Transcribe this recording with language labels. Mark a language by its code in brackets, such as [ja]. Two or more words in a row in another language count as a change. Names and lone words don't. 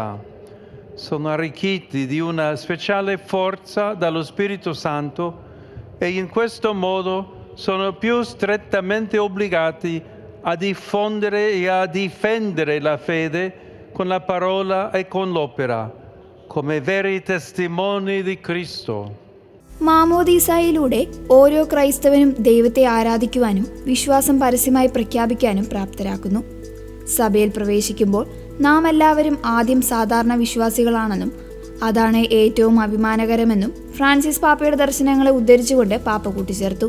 [it] Sono arricchiti di una speciale forza dallo Spirito Santo e in questo modo sono più strettamente obbligati a diffondere e a difendere la fede con la parola e con l'opera, come veri testimoni di Cristo. [ml] മാമോദീസായിലൂടെ ഓരോ ക്രൈസ്തവനും ദൈവത്തെ ആരാധിക്കുവാനും വിശ്വാസം പരസ്യമായി പ്രഖ്യാപിക്കാനും പ്രാപ്തരാക്കുന്നു. സഭയിൽ പ്രവേശിക്കുമ്പോൾ നാം എല്ലാവരും ആദ്യം സാധാരണ വിശ്വാസികളാണെന്നും അതാണ് ഏറ്റവും അഭിമാനകരമെന്നും ഫ്രാൻസിസ് പാപ്പയുടെ ദർശനങ്ങളെ ഉദ്ധരിച്ചുകൊണ്ട് പാപ്പ കൂട്ടിച്ചേർത്തു.